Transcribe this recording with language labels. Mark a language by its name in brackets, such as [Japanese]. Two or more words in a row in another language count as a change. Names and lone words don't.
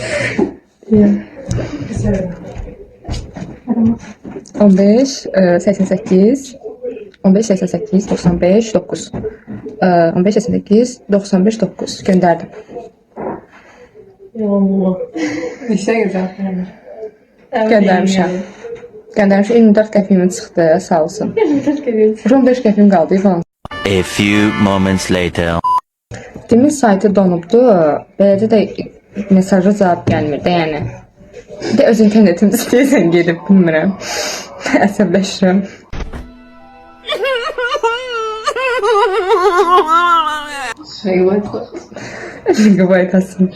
[Turkish] 15 88 15 88 95 9 15 88 95 9 gönderdim. Allah. İşe güzel. [Azerbaijani] Göndermişəm. Göndermişəm 24 qəpiyim çıxdı, sağ olsun. 15 qəpiyim qaldı falan. [English] A few moments later. [Azerbaijani] Demin saytı donubdu. Beləcə də mesaja cavab gəlmir də, yəni. Bir də öz internetim istəyirsən gedib, bilmirəm. Əsəbləşirəm. Gigabyte asın.